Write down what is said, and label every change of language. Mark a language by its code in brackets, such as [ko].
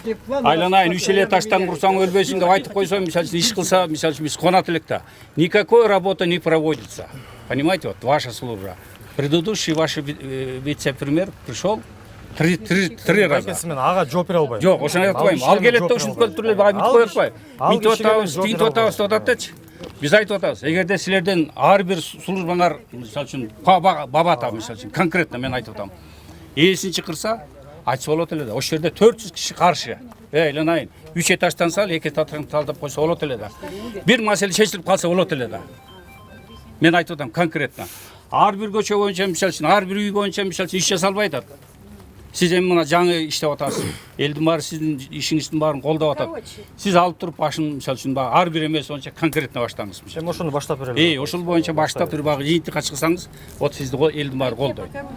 [ky] Айланайын 3 этаждан курсаң өлбөсүң деп айтып койсо, мисалы үчүн иш кылса, мисалы үчүн биз конот элек да. Никакой работа [ru] не проводится. Понимаете, вот ваша служба. Предыдущий ваш вице-премьер пришел 3 раза. [ky] Ага, жооп бере албайм. Жок, ошону айтып коеюн. Ал келет да ушинтип келип туруп эле, ага бүтүп коюп атпайбы. Мынтип атабыз, тигинтип атабыз деп ататчы. Биз айтып атабыз, эгерде силерден ар бир службаңар, мисалы үчүн Бабата, мисалы үчүн конкретно мен айтып атам. Ээсин чакырса, айтса болот эле да. Ошол жерде 400 киши каршы. Айланайын, 3 этаждан сал, 2 этаждан талдап койсо болот эле да. Бир маселе чечилип калса болот эле да. Мен айтып атам конкретно. Ар бир көчө боюнча, мисалы үчүн, ар бир үй боюнча, мисалы үчүн, иш жасалбай атат. Сиз эми мына жаңы иштеп атасыз. Элдин баары сиздин ишиңиздин баарын колдоп атат. Сиз алып туруп башын, мисалы үчүн, ар бир эмес боюнча конкретно баштаңыз. Эми ошону баштап берели. Ошол боюнча баштап туруп жыйынтыкка чыксаңыз, вот сизди элдин баары колдойт.